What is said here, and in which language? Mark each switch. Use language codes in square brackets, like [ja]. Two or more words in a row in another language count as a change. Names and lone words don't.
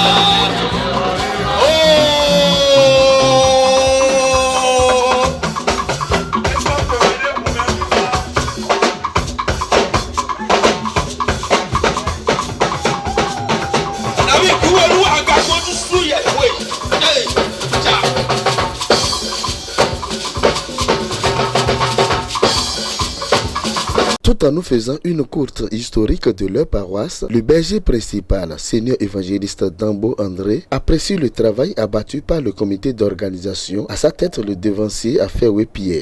[yo] Nàbí ìkúwé olúwa àgbà fojú sún yẹ̀ wé. [fr] Tout en nous faisant une courte historique de leur paroisse, le berger principal, Seigneur évangéliste Dambo André, apprécie le travail abattu par le comité d'organisation, à sa tête le devancier Affairé Pierre.